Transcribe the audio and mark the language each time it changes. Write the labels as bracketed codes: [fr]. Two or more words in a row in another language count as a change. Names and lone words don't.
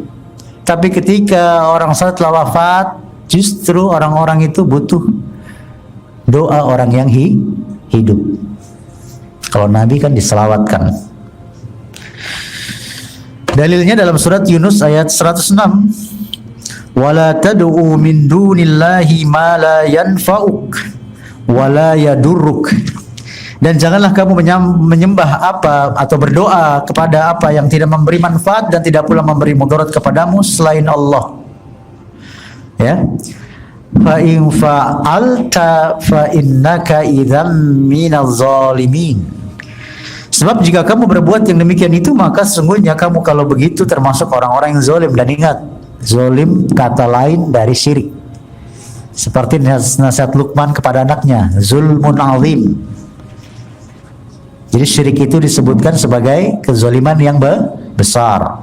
[id] Tapi ketika orang soleh telah wafat, justru orang-orang itu butuh doa orang yang hidup. Kalau Nabi kan diselawatkan. Dalilnya dalam surat Yunus ayat 106. [ar] ولا تدع من دون الله ما لا ينفعك ولا يضرك. [id] Dan janganlah kamu menyembah apa atau berdoa kepada apa yang tidak memberi manfaat dan tidak pula memberi mudarat kepadamu selain Allah. Ya. [ar] فإن فعلت فإنك إذا من الظالمين. [id] Sebab jika kamu berbuat yang demikian itu, maka sesungguhnya kamu kalau begitu termasuk orang-orang yang zalim. Dan ingat, zalim kata lain dari syirik. Seperti nasihat Luqman kepada anaknya, [ar] ظلم عظيم. [id] Jadi syirik itu disebutkan sebagai kezaliman yang besar.